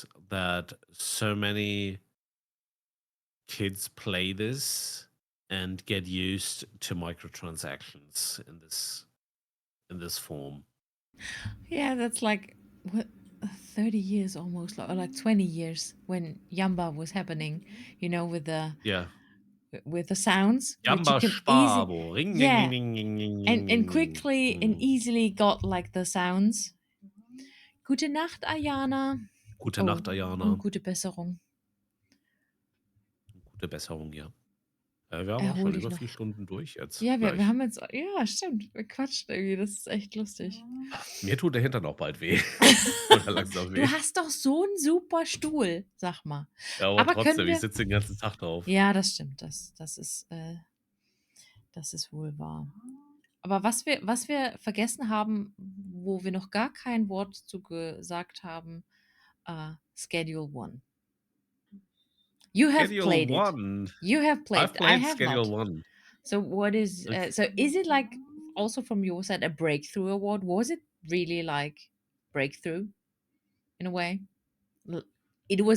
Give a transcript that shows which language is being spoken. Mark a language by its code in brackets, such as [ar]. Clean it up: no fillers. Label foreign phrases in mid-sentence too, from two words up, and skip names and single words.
[en] That so many kids play this and get used to microtransactions in this form. Yeah, that's like what 30 years almost, or like 20 years when Yamba was happening, with the Yeah. sounds, which you Jamba can easily, Spabo. Ring, ding, yeah, ding, ding, ding, ding, and ding, ding, quickly and ding. easily got like the sounds. [de] Gute Nacht, Ayana. Gute Oh, Nacht, Ayana. und gute Besserung. Gute Besserung, ja. Wir haben auch Erhol schon dich über noch. 4 Stunden durch jetzt. Ja, wir Gleich. haben jetzt, ja, stimmt, wir quatschen irgendwie, das ist echt lustig. Mir tut der Hintern auch bald weh. Oder langsam weh. Du hast doch so einen super Stuhl, sag mal. Ja, aber Aber trotzdem, können ich wir. sitze den ganzen Tag drauf. Ja, das stimmt, das ist wohl wahr. Aber was wir vergessen haben, wo wir noch gar kein Wort zu gesagt haben, Schedule 1. [en] You have Schedule played it. 1. You have played I've it. I played have Schedule not. 1. So what is Okay. so is it like also from your side a breakthrough award? Was it really like breakthrough? in a way. L- It was